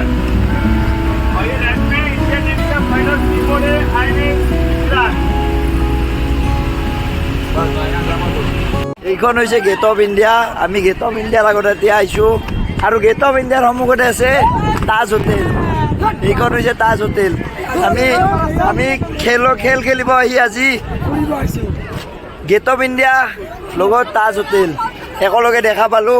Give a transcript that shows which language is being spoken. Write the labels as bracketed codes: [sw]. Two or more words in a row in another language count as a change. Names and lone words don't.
[hi] और ये रेड में इंडियन नेवी का [en] final keyboard [hi] है INX [as] এইখন হৈছে গেট অফ ইণ্ডিয়া। আমি গেট অফ ইণ্ডিয়াৰ আগত এতিয়া আহিছোঁ, আৰু গেট অফ ইণ্ডিয়াৰ সন্মুখতে আছে তাজ হোটেল। এইখন হৈছে তাজ হোটেল। আমি খেল খেলিব আহি আজি গেট অফ ইণ্ডিয়া লগত তাজ হোটেল একেলগে দেখা পালোঁ।